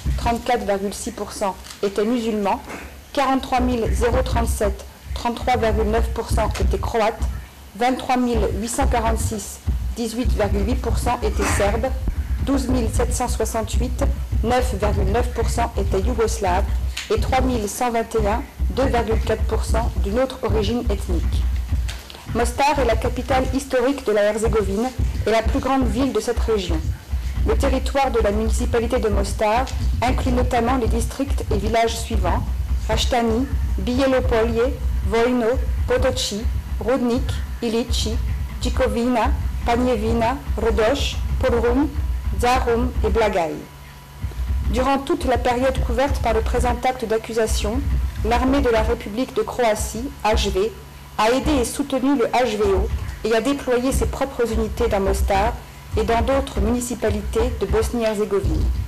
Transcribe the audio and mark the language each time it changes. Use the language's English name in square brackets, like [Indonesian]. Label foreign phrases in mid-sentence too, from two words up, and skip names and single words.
[French] 34,6%, étaient musulmans, 43 037, 33,9% étaient croates, 23 846, 18,8% étaient serbes, 12 768, 9,9% étaient yougoslaves et 3 121, 2,4% d'une autre origine ethnique. Mostar est la capitale historique de la Herzégovine et la plus grande ville de cette région. Le territoire de la municipalité de Mostar inclut notamment les districts et villages suivants: Raštani, Bijelopolje, Vojno, Potoci, Rudnik, Ilići, Đikovina, Panjevina, Rodoš, Podrum, Zarum et Blagaj. Durant toute la période couverte par le présent acte d'accusation, l'armée de la République de Croatie, HV, a aidé et soutenu le HVO et a déployé ses propres unités dans Mostar et dans d'autres municipalités de Bosnie-Herzégovine.